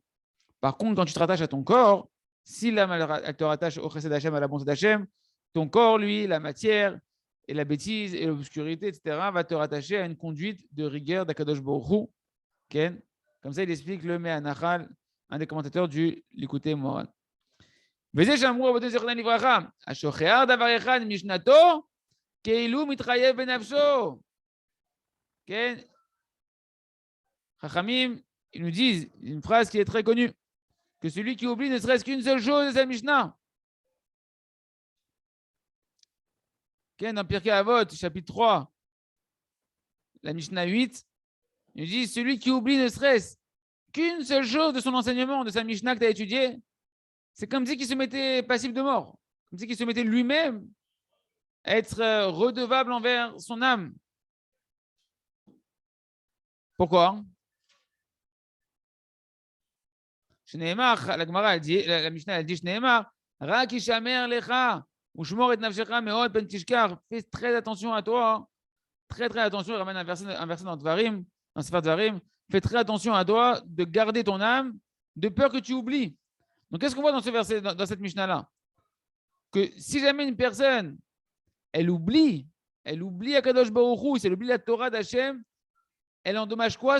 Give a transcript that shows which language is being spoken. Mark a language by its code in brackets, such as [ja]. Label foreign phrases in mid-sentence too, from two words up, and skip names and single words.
[fr] Par contre, quand tu te rattaches à ton corps, si l'âme, elle te rattache au chesed d'Hachem, à la bonté d'Hachem, ton corps, lui, la matière et la bêtise et l'obscurité, etc., va te rattacher à une conduite de rigueur d' [he] הקדוש ברוך הוא. [fr] Ken. Comme ça, il explique le Me'anachal, un des commentateurs du Likutei Moharan. [he] וזה שאמרו רבותינו זיכרונם לברכה, השוכח דבר אחד משנתו, כאילו מתחייב בנפשו. כן? [fr] Chachamim, ils nous disent une phrase qui est très connue, que celui qui oublie ne serait-ce qu'une seule chose de sa Mishnah. Okay, dans Pirkei Avot, chapitre 3, la Mishnah 8, il nous dit celui qui oublie ne serait-ce qu'une seule chose de son enseignement, de sa Mishnah que tu as étudiée, c'est comme si il se mettait passif de mort, comme si il se mettait lui-même à être redevable envers son âme. Pourquoi? La Gemara, elle dit, la Mishnah, elle dit, [he] רק השמר לך, ושמור את נפשך מאד פן תשכח. [fr] Fais très attention à toi, très attention. Il ramène un verset dans Dvarim, dans Sefer Dvarim. Fais très attention à toi de garder ton âme, de peur que tu oublies. Donc, qu'est-ce qu'on voit dans ce verset, dans cette Mishnah-là? Que si jamais une personne, elle oublie [he] הקדוש ברוך הוא, [fr] si elle oublie la Torah d'Hachem, elle endommage quoi?